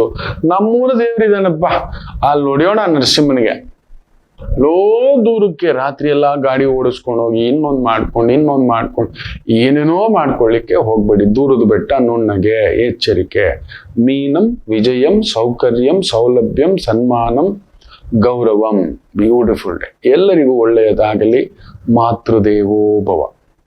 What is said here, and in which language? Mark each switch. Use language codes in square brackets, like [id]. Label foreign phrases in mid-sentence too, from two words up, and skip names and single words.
[kn] ನಮ್ಮೂರ ದೇವರಿದಾನಪ್ಪ, ಅಲ್ಲಿ ನೋಡ್ಯೋಣ ನರಸಿಂಹನಿಗೆ. ಲೋ ದೂರಕ್ಕೆ ರಾತ್ರಿ ಎಲ್ಲ ಗಾಡಿ ಓಡಿಸ್ಕೊಂಡು ಹೋಗಿ ಇನ್ನೊಂದು ಮಾಡ್ಕೊಂಡು ಏನೇನೋ ಮಾಡ್ಕೊಳ್ಳಿಕ್ಕೆ ಹೋಗ್ಬೇಡಿ. ದೂರದ ಬೆಟ್ಟ ನುಣ್ಣಗೆ, ಎಚ್ಚರಿಕೆ. [sa] ಮೀನಂ ವಿಜಯಂ ಸೌಕರ್ಯಂ ಸೌಲಭ್ಯಂ ಸನ್ಮಾನಂ ಗೌರವಂ. [en] beautiful day. [kn] ಎಲ್ಲರಿಗೂ ಒಳ್ಳೆಯದಾಗಲಿ. [sa] ಮಾತೃದೇವೋ ಭವ.